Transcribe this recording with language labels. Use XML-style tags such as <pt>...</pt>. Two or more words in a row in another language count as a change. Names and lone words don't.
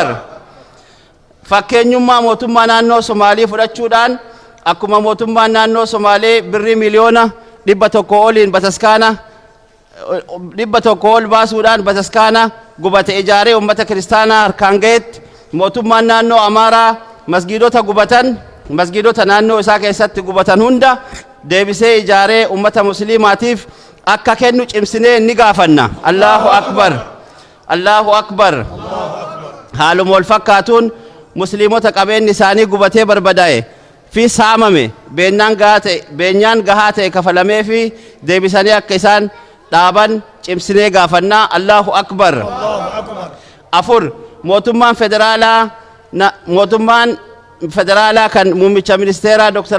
<om>Fakkeenyummaa mootummaa naannoo Somaalii fudhachuudhaan akkuma mootummaan naannoo Somaalee birrii miliyoona 100 oliin bataskaana 100 ol baasuudhaan bataskaana gubate ijaaree ummata kiristaanaa harkaan gahetti mootummaan naannoo Amaaraa masgiidota naannoo isaa keessatti gubatan hunda deebisee ijaaree ummata musliimaatiif akka kennu cimsinee ni gaafanna.</om> <ar>الله أكبر، الله أكبر.</ar> <om>Haaluma wal fakkaatuun musliimota qabeenyi isaanii gubatee barbadaa'e fi saamame beenyaan gahaa ta'e kafalamee fi deebisanii akka isaan dhaaban cimsinee gaafannaa.</om> <ar>الله أكبر.</ar> <om>Afur, mootummaan federaalaa kan muummicha ministeeraa Dr.</om>